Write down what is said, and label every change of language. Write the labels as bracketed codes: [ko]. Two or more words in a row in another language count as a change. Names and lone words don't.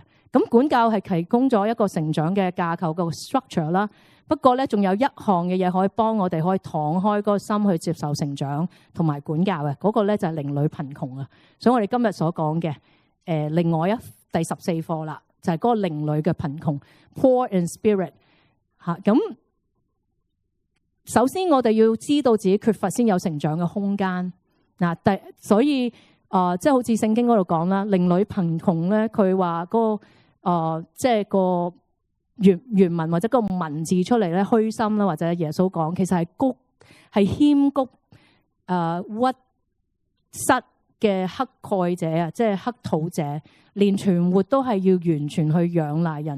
[yue] 咁管教係提供咗一個成長嘅架構個 structure 啦。不過咧，仲有一項嘅嘢可以幫我哋可以敞開嗰個心去接受成長同埋管教嘅。嗰個咧就係靈裡貧窮啊。所以我哋今日所講嘅另外第14課啦，就係嗰個靈裡嘅貧窮 ， [en] poor in spirit [yue] 嚇。咁首先我哋要知道自己缺乏先有成長嘅空間嗱。所以即係好似聖經嗰度講啦，靈裡貧窮咧，佢話嗰個即係個原文或者個文字出嚟咧，虛心啦，或者耶穌講其實係謙谷屈膝嘅乞丐者啊，即係乞討者，連存活都係要完全去仰賴人。